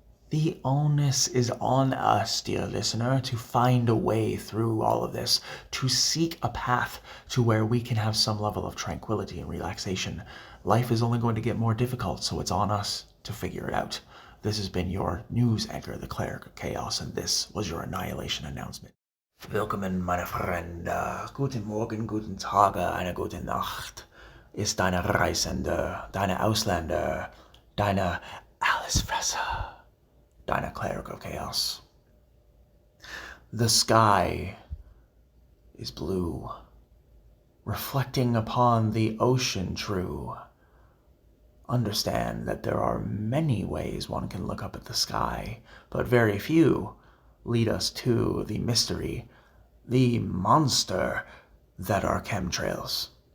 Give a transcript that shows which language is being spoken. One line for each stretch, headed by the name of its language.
English: The onus is on us, dear listener, to find a way through all of this, to seek a path to where we can have some level of tranquility and relaxation. Life is only going to get more difficult, so it's on us to figure it out. This has been your news anchor, the Cleric of Chaos, and this was your Annihilation Announcement.
German: Willkommen, meine Freunde. Guten Morgen, guten Tage, eine gute Nacht. Ist deine Reisende, deine Ausländer, deine Allesfresser. Deine Cleric of Chaos.
English: The sky is blue, reflecting upon the ocean true. Understand that there are many ways one can look up at the sky, but very few lead us to the mystery, the monster that are chemtrails.